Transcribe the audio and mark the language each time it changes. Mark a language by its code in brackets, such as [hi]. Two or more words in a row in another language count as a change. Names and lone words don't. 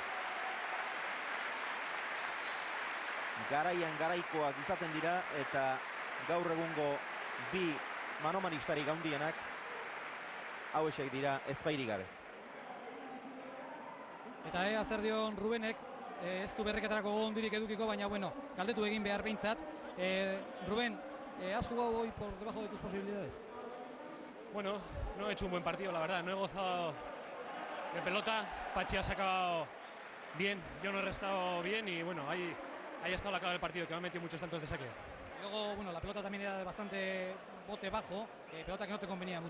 [eu] Garaian garaikoak izaten dira eta gaur egungo bi manomanistarik haundienak hauexek dira ezpairik gabe. Eta ea zer dion Rubenek, ez du berriketarako gondirik edukiko, baina bueno, galdetu egin behar behintzat. Ruben, [es] ¿has jugado hoy por debajo de tus posibilidades? Bueno, no he hecho un buen partido, la verdad. No he gozado de pelota. Pachi ha sacado bien, yo no he restado bien y bueno, ahí ha estado la clave del partido, que me ha metido muchos tantos de saque. Luego, bueno, la pelota también era de bastante bote bajo, pelota que no te convenía mucho.